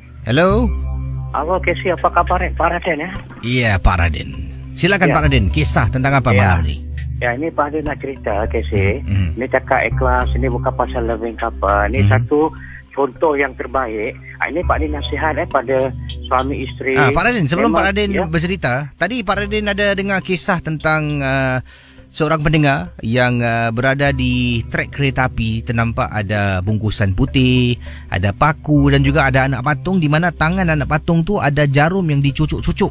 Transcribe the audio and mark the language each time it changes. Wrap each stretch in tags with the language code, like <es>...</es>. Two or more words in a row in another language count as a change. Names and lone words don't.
<en>Hello.</en> <ms>Halo Casey, apa kabar Pak Raden ya? Iya, Pak Raden. Silakan Pak Raden, kisah tentang apa malam ni? Ya, ini Pak Raden nak cerita Casey. Ini cakap ikhlas, ini bukan pasal</ms> <en>loving couple.</en> <ms>Ini satu contoh yang terbaik. Ini Pak Raden nasihat pada suami isteri. Pak Raden, sebelum Pak Raden bercerita, tadi Pak Raden ada dengar kisah tentang seorang pendengar yang berada di trek kereta api, ternampak ada bungkusan putih, ada paku dan juga ada anak patung, di mana tangan anak patung tu ada jarum yang dicucuk-cucuk.</ms>